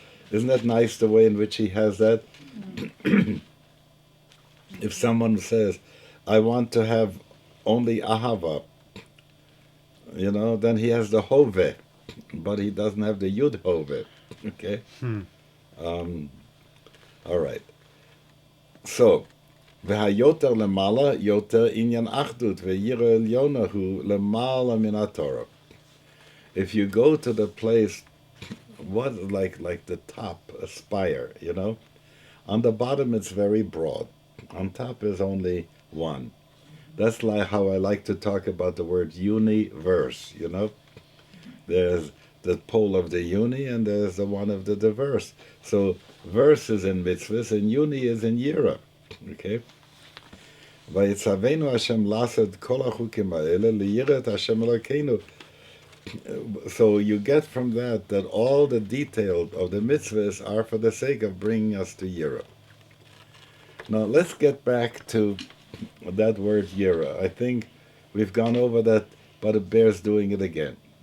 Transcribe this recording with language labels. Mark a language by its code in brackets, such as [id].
[en] Isn't that nice, the way in which he has that? If someone says, I want to have only Ahava, then he has the Hove, but he doesn't have the Yud Hove. Okay? All right. [he] So, והיותר למעלה, יותר עניין אחדות, וירא עליונה הוא למעלה מן התורה. [en] If you go to the place, what like the top, a spire, on the bottom it's very broad. On top is only one. That's like how I like to talk about the word universe, you know? There's the pole of the uni and there's the one of the diverse. So verse is in mitzvahs and uni is in yira. Okay? [he] ויצווינו השם לעשות כל החוקים האלה ליראת השם אלוקינו. [en] So you get from that all the details of the mitzvahs are for the sake of bringing us to yira. Now let's get back to that word yira. I think we've gone over that, but it bears doing it again.